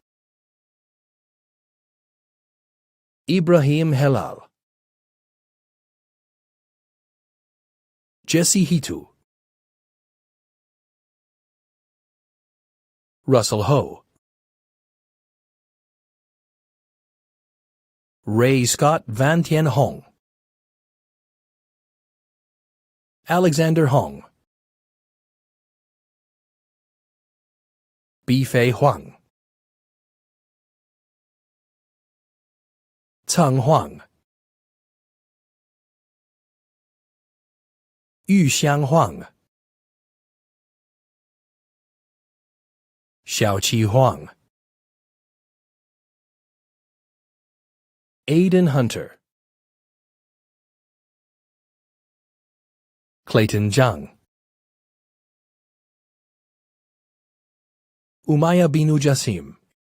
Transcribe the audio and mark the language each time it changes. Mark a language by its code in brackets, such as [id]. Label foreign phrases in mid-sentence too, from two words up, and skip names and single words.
[en] Ibrahim Helal. Jesse Hitu. Russell Ho. Ray Scott Van Tien Hong. Alexander Hong. Bifei Huang. Cang Huang. Yuxiang Huang. Xiaoqi Huang. Aidan Hunter. Clayton Zhang. Umaya Binu Jassim.